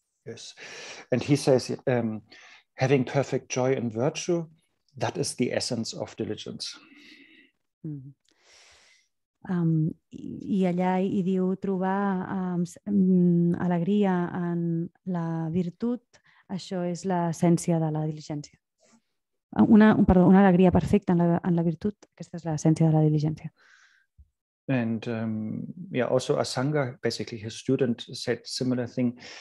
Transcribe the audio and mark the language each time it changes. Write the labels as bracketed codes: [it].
[en] Yes, and he says, having perfect joy in virtue, that is the essence of diligence. [ca] I allà hi diu trobar alegria en la virtut, això és l'essència de la diligència. Una alegria perfecta en la virtut, aquesta és l'essència de la diligència. [en] And also Asanga, basically his student, said similar thing.